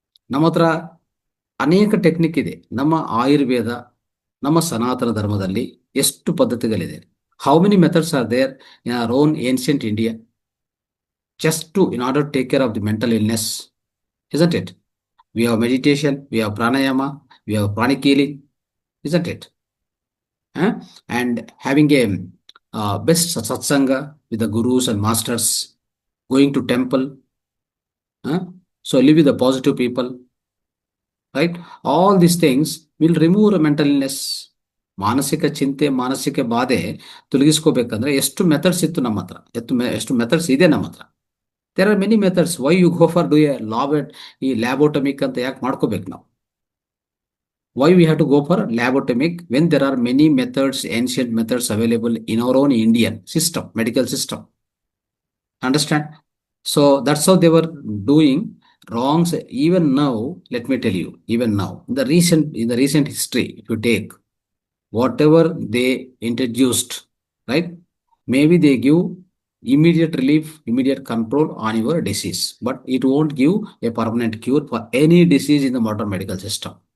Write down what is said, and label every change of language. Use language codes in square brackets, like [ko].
[kn] ನಮ್ಮ ಹತ್ರ ಅನೇಕ ಟೆಕ್ನಿಕ್ ಇದೆ. ನಮ್ಮ ಆಯುರ್ವೇದ, ನಮ್ಮ ಸನಾತನ ಧರ್ಮದಲ್ಲಿ ಎಷ್ಟು ಪದ್ಧತಿಗಳಿದೆ. [en] How many methods are there in our own ancient India in order to take care of the mental illness, isn't it? We have meditation, we have pranayama, we have pranic healing, isn't it? And having a best satsanga with the gurus and masters, going to temple, so live with the positive people, right? All these things will remove mental illness. [kn] ಮಾನಸಿಕ ಚಿಂತೆ, ಮಾನಸಿಕ ಬಾಧೆ ತೊಲಗಿಸ್ಕೋಬೇಕಂದ್ರೆ ಎಷ್ಟು methods ಇತ್ತು ನಮ್ಮ ಹತ್ರ, ಎಷ್ಟು methods ಇದೆ ನಮ್ಮ ಹತ್ರ. [en] There are many methods. Why you go for [kn] ಈ ಲ್ಯಾಬೋಟಮಿಕ್ ಅಂತ ಯಾಕೆ ಮಾಡ್ಕೋಬೇಕು ನಾವು? [en] Why we have to go for lobotomic when there are many methods, ancient methods available in our own Indian system, medical system. Understand? So that's how they were doing wrongs. Even now, let me tell you, even now, in the recent history, if you take whatever they introduced, right? Maybe they give immediate relief, immediate control on your disease, but it won't give a permanent cure for any disease in the modern medical system.